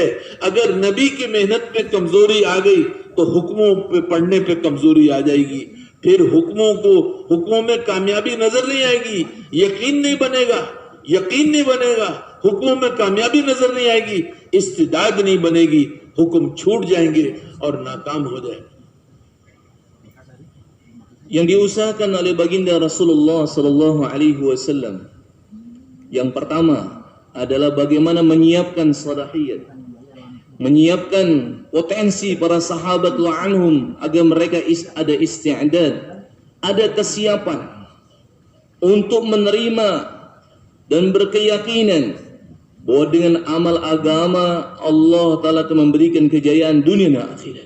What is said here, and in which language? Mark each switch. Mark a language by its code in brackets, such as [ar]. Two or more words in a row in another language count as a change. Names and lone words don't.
[hi] अगर नबी की मेहनत पे कमजोरी आ गई तो हुक्मों पे पढ़ने पे कमजोरी आ जाएगी, फिर हुक्मों में कामयाबी नजर नहीं आएगी, यकीन नहीं बनेगा, हुक्मों में कामयाबी नजर नहीं आएगी, इस्तिदाद नहीं बनेगी, हुक्म छूट जाएंगे और नाकाम हो जाएंगे। [id] Yang diusahakan oleh baginda Rasulullah [ar] صلى الله عليه وسلم [id] yang pertama adalah bagaimana menyiapkan salahiyat, menyiapkan potensi para sahabat wa'anhum agar mereka ada isti'dad, ada kesiapan untuk menerima dan berkeyakinan bahwa dengan amal agama [ar] الله تعالى [id] akan memberikan kejayaan dunia dan akhirat.